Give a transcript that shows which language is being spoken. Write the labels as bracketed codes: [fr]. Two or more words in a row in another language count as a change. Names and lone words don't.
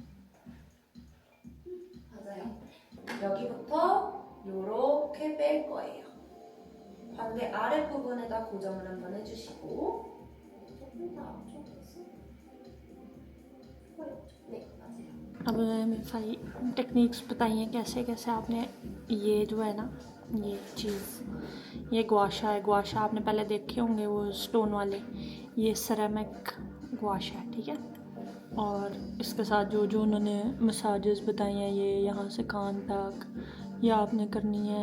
[ko] 맞아요. 여기부터 요렇게 뺄 거예요. 반대 아랫부분에다 고정을 한번 해주시고 조금 더 앞쪽에서 네, 맞아요. [hi] अब मेरे सारी टेक्निक्स बताइए कैसे कैसे आपने ये जो है ना ये चीज़ ये गुआशा है। गुआशा आपने पहले देखे होंगे वो स्टोन वाले, ये सेरेमिक गुआशा है, ठीक है। और इसके साथ जो जो उन्होंने मसाजेस बताई हैं ये यहाँ से कान तक ये आपने करनी है।